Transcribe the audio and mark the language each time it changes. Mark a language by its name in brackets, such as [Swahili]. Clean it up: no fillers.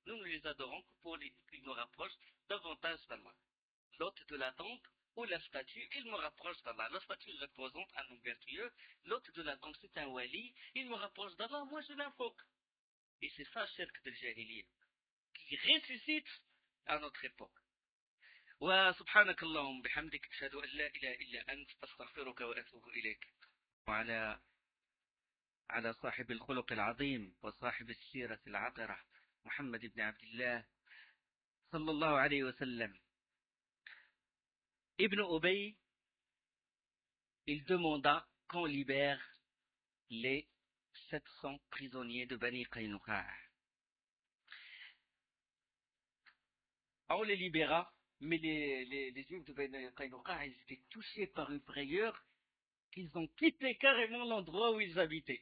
[French] Nous les adorons pour qu'ils nous rapprochent davantage d'Allah. L'hôte de la tente ou la statue, il me rapproche d'Allah. La statue représente un homme vertueux. L'hôte de la tente, c'est un wali. Il me rapproche d'Allah, moi je l'invoque. Et c'est ça, shirk de Jahiliyyah, qui ressuscite à notre époque. [Arabic] وسبحانك اللهم بحمدك أشهد أن لا إله إلا أنت أستغفرك وأتوب إليك. على صاحب الخلق العظيم وصاحب السيرة العطرة محمد بن عبد الله صلى الله عليه وسلم. [French] Ibn Ubay, il demanda qu'on libère les 700 prisonniers de Bani Qaynuqa. On les libéra. Mais les Juifs de Bani Qaynuqa, ils étaient touchés par une frayeur qu'ils ont quitté carrément l'endroit où ils habitaient.